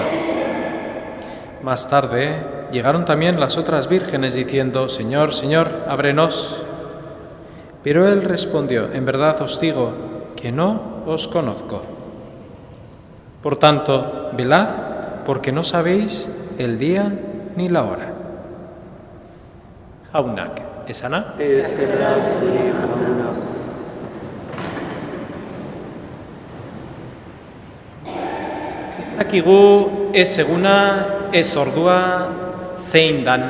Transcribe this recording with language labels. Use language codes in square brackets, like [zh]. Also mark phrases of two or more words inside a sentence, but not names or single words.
[es] Más tarde llegaron también las otras vírgenes diciendo: Señor, Señor, ábrenos. Pero él respondió: en verdad os digo que no os conozco. Por tanto, velad, porque no sabéis el día ni la hora. [eu] Jaunak, esana? Ez dakigu ez eguna, ez ordua, zein dan.